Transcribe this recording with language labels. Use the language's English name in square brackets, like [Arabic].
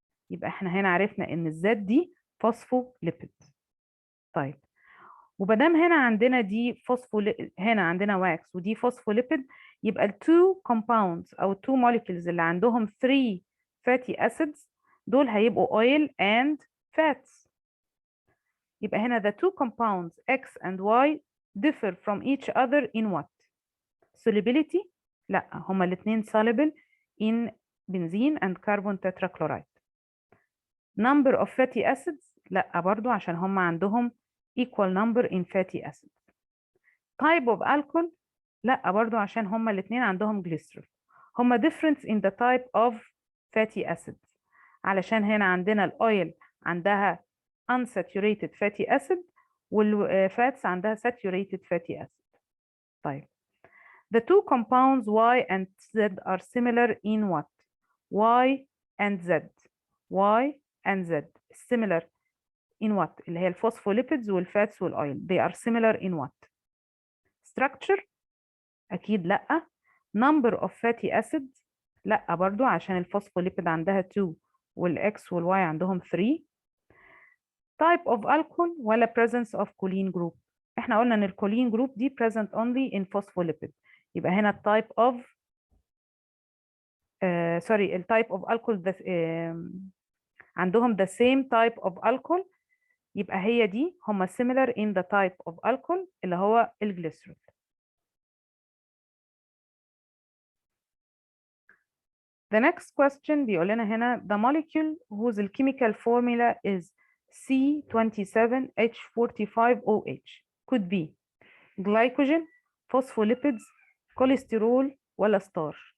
[Arabic] يبقى احنا هنا عرفنا ان الزد دي فوسفوليبيد. طيب ومادام هنا عندنا دي هنا عندنا واكس ودي فوسفوليبيد، يبقى ال [English] two compounds [Arabic] او [English] two molecules [Arabic] اللي عندهم 3 fatty acids دول هيبقوا [English] oil and fats. [Arabic] يبقى هنا [English] the two compounds X and Y differ from each other in what؟ solubility؟ [Arabic] لا، هما الاثنين [English] soluble in benzene and carbon tetrachloride. number of fatty acids؟ [Arabic] لا برضو عشان هما عندهم [English] equal number in fatty acids. type of alcohol؟ [Arabic] لا برضو عشان هما الاثنين عندهم glycerol. هما [English] difference in the type of fatty acids [Arabic] علشان هنا عندنا الاويل عندها [English] unsaturated fatty acid [Arabic] والفاتس عندها [English] saturated fatty acid. طيب the two compounds Y and Z are similar in what؟ Y and Z. Y and Z similar in what؟ [Arabic] اللي هي الفوسفوليبيدز والفاتس والاويل. [English] They are similar in what؟ structure؟ [Arabic] أكيد لأ. [English] number of fatty acids؟ [Arabic] لأ برضو عشان الفوسفوليبيد عندها 2 والإكس والواي عندهم 3. [English] type of alcohol [Arabic] ولا [English] presence of choline group؟ [Arabic] احنا قلنا ان الكولين جروب دي present only in phospholipid. يبقى هنا التايب اوف [English] sorry [Arabic] التايب اوف الكول عندهم [English] the same type of alcohol، [Arabic] يبقى هي دي هما [English] similar in the type of alcohol [Arabic] اللي هو الجليسرول. [English] The next question [Arabic] بيقول لنا هنا [English] the molecule whose chemical formula is C27H45OH could be glycogen, phospholipids, cholesterol [Arabic] ولا ستار.